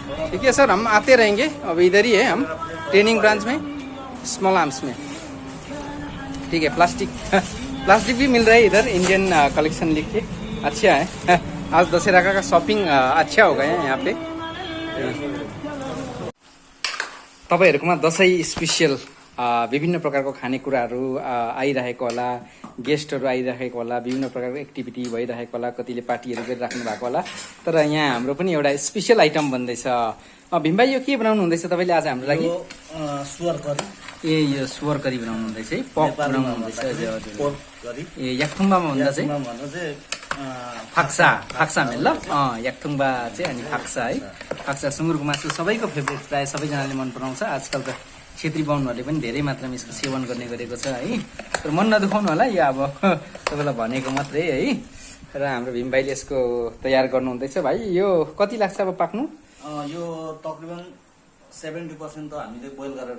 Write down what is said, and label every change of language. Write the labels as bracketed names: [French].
[Hindi] ठीक है सर, हम आते रहेंगे। अब इधर ही है हम, ट्रेनिंग ब्रांच में, स्मॉल आर्म्स में। ठीक है, प्लास्टिक भी मिल रहा है इधर, इंडियन कलेक्शन लिख के। अच्छा है। आज दशहरा का शॉपिंग अच्छा हो गया यहाँ पे। [Nepali] तपाईहरुकोमा दशैं स्पेशल विभिन्न प्रकारको खानेकुराहरू आइरहेको होला, गेस्टहरू आइरहेको होला, विभिन्न प्रकारको एक्टिभिटी भइरहेको होला, कतिले पार्टीहरू गरिराख्नु भएको होला। तर यहाँ हाम्रो पनि एउटा स्पेशल आइटम बन्दैछ। भीम भाइ यो के बनाउनु हुँदैछ तपाईले आज हाम्रो लागि? सुअर करी। ए यो सुअर करी बनाउनु हुँदैछ है, पक बनाउनु हुँदैछ। हजुर [English] Pork curry. [Nepali] ए याक्थुङबामा भन्दा चाहिँ भन्दा चाहिँ फाक्सा मेल ल। याक्थुङबा चाहिँ अनि फाक्सा है। फाक्सा सुँगुरको मासु सबैको फेभरेट, प्रायः सबैजनाले मन पराउँछ। आजकल त क्षेत्री बाहुनहरूले पनि धेरै मात्रामा यसको सेवन गर्ने गरेको छ है। तर मन नदुखाउनु होला, यो अब तपाईँलाई भनेको मात्रै है। र हाम्रो भीम भाइले यसको तयार गर्नुहुँदैछ। भाइ यो कति लाग्छ अब पाक्नु? यो तकरिबन 70% त हामीले बोइल गरेर।